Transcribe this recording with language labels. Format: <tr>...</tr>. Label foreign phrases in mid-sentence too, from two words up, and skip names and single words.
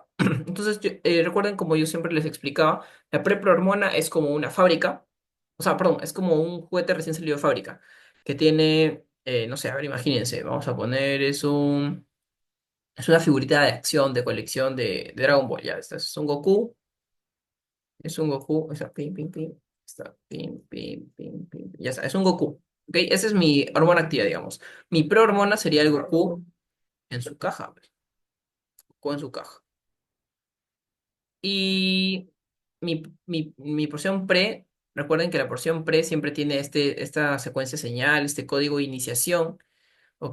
<es>Entonces, recuerden, como yo siempre les explicaba, la preprohormona es como una fábrica, o sea, perdón, es como un juguete recién salido de fábrica, que tiene, no sé, a ver, imagínense, vamos a poner, es una figurita de acción, de colección de Dragon Ball, ya. Este es un Goku, está pim, pim, pim, está pim, pim, pim, pim, ya está, es un Goku. ¿Ok? Esa es mi hormona activa, digamos. Mi prohormona sería el Goku en su caja, pues, Goku en su caja. Y mi porción pre, recuerden que la porción pre siempre tiene esta secuencia señal, este código de iniciación, ¿ok?</es>